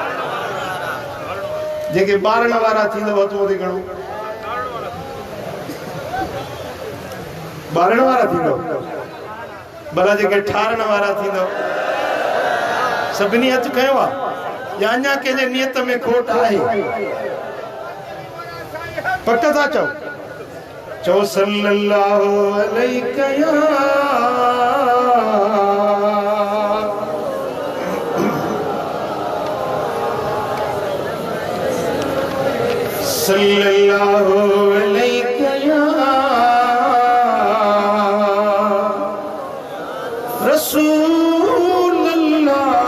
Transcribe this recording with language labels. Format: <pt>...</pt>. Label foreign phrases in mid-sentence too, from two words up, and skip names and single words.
<sd>जेके ॿारण वारा थींदव हथ मथे खणो, ॿारण वारा थींदव। भला जेके ठारण वारा थींदव, सभिनी हथ खयो आहे या अञा कंहिंजे नियत में खोट आहे? पक था चओ? चओ</sd> <ar>صلى الله عليك يا صلى الله عليك يا رسول الله.</ar>